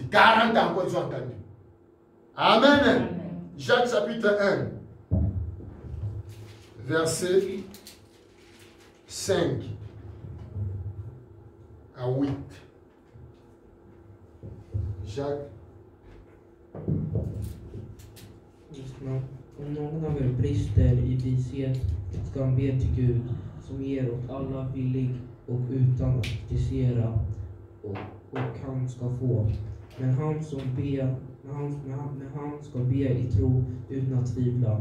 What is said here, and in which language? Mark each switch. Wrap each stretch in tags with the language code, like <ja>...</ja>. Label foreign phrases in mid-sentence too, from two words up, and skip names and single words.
<fr>40 ans encore, ils ont entendu. Amen. Jacques chapitre 1, verset 5 à 8. Jacques.</fr> <sv>Om någon av er brister I vishet ska han be till Gud som ger åt alla villig och utan att kritisera och han ska få. Men han som ber, men han ska be I tro utan att tvivla.</sv>